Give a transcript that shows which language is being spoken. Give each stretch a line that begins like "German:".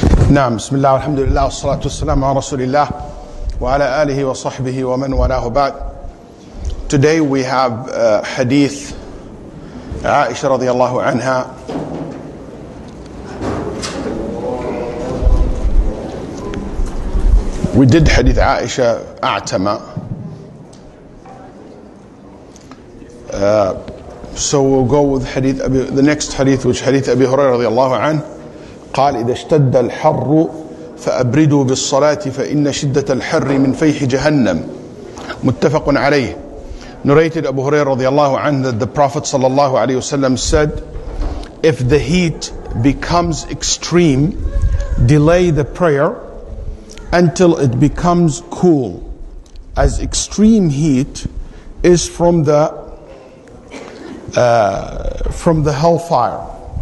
Arabic: نعم بسم الله والحمد لله والصلاة والسلام على رسول الله وعلى آله وصحبه ومن والاه بعد.
English: Today we have Hadith Aisha radiallahu anha. We did Hadith Aisha A'tama. So we'll go with the next Hadith, which Hadith Abi Hurairah radiallahu anhu.
Arabic: قال إذا اشتد الحر فأبردوا بالصلاة فإن شدة الحر من فيح جهنم متفق عليه.
English: Narrated Abu Hurairah radiallahu anhu that the Prophet sallallahu alayhi wasallam said, if the heat becomes extreme, delay the prayer until it becomes cool, as extreme heat is from the hellfire.